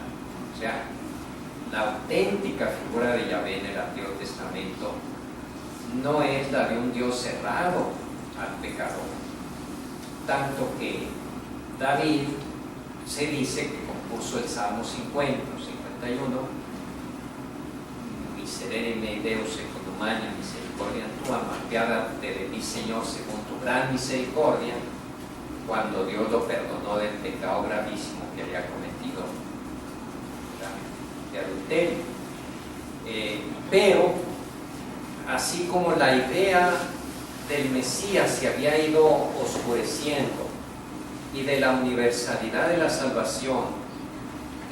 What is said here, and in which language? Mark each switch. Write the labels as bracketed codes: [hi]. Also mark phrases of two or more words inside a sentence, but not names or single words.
[es] O sea, la auténtica figura de Yahvé en el Antiguo Testamento no es la de un Dios cerrado al pecador. Tanto que David se dice que compuso el Salmo 50 o 51, [la] Miserere me Deus con humana misericordia tua, [es] apiádate de mí, Señor, según tu gran misericordia, cuando Dios lo perdonó del pecado gravísimo que había cometido, de adulterio. Pero así como la idea del Mesías se había ido oscureciendo y de la universalidad de la salvación que